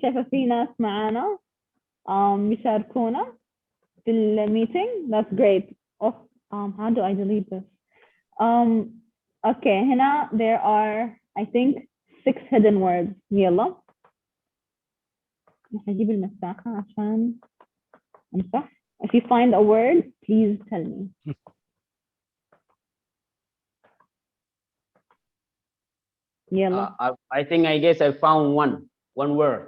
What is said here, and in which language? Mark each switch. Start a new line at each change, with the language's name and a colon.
Arabic: شايفة في ناس معانا يشاركونا في meeting.
English: That's great. How do I delete this? Okay, هنا there are I think 6 hidden words.
Arabic: يلا هجيب المساحة عشان أمسح.
English: If you find a word, please tell me.
Arabic: يلا
English: I think I guess I found one word.